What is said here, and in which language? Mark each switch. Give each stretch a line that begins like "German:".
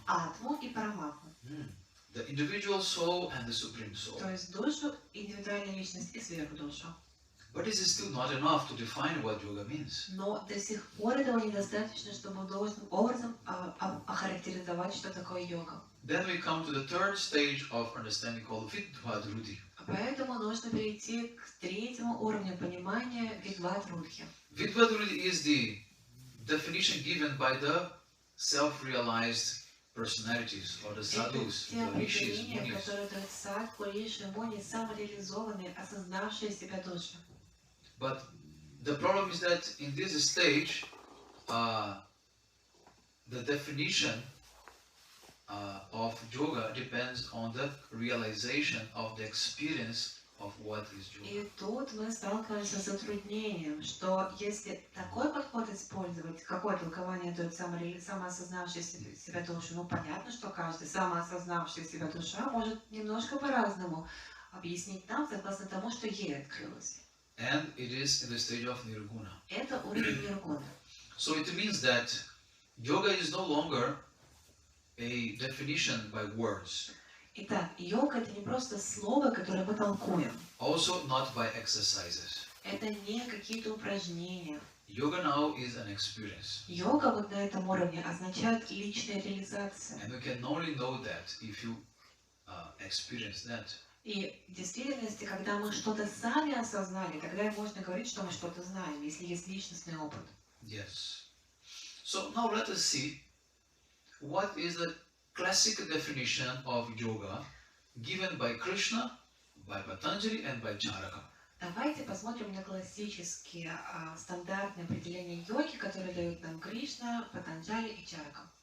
Russian: Атму и параматму.
English: The individual soul and the supreme soul.
Russian: То есть душу, индивидуальную личность и сверхдушу.
English: But this is still not enough to define what yoga means.
Russian: Но до сих пор этого недостаточно, чтобы должным образом охарактеризовать, что такое йога.
English: Then we come to the third stage of understanding called Vidvadrudi.
Russian: Поэтому нужно перейти к третьему уровню понимания Видвадрудхи.
English: Vidvadrudi is the definition given by the self-realized personalities or the sadhus,
Russian: Это те
English: the rishis,
Russian: определения,
English: munis.
Russian: которые дают садху, риши, муни, самореализованные, осознавшие себя души.
English: But the problem is that in this stage, the definition of yoga depends on the realization of the experience of what is yoga.
Russian: И тут мы сталкиваемся с затруднением, что если такой подход использовать, какое толкование дает самоосознавший себя душа, ну понятно, что каждый самоосознавший себя душа может немножко по-разному объяснить нам, согласно тому, что ей открылось.
English: And it is in the stage of nirguna.
Russian: Это уровень ниргуны.
English: So it means that yoga is no longer a definition by words,
Russian: Итак, йога это не просто слово, которое мы толкуем.
English: also not by exercises.
Russian: Это не какие-то упражнения.
English: Yoga now is an experience.
Russian: Йога вот на этом уровне означает личная реализация.
English: And we can only know that if you experience that.
Russian: И в действительности, когда мы что-то сами осознали, тогда можно говорить, что мы что-то знаем, если есть личностный опыт.
English: Yes. So now let us see what is the classic definition of yoga given by Krishna, by Patanjali and by Charaka.
Russian: Давайте посмотрим на классические стандартные определения йоги, которые дают нам Кришна, Патанджали и Чарака.